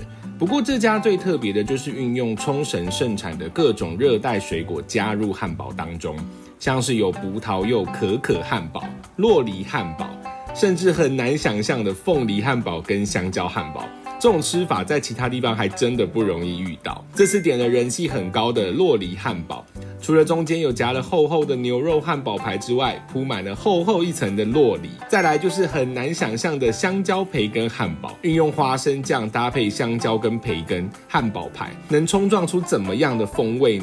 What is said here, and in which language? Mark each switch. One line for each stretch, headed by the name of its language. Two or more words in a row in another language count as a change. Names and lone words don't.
Chinese: 不過這家最特別的就是運用沖繩盛產的各種熱帶水果加入漢堡當中，像是有葡萄柚可可漢堡、酪梨漢堡，甚至很難想象的鳳梨漢堡跟香蕉漢堡。這種吃法在其他地方還真的不容易遇到。這次點了人氣很高的酪梨漢堡，除了中間有夾了厚厚的牛肉漢堡排之外，鋪滿了厚厚一層的酪梨。再來就是很難想象的香蕉培根漢堡，運用花生醬搭配香蕉跟培根漢堡排，能衝撞出怎麼樣的風味呢？立馬來吃吃看。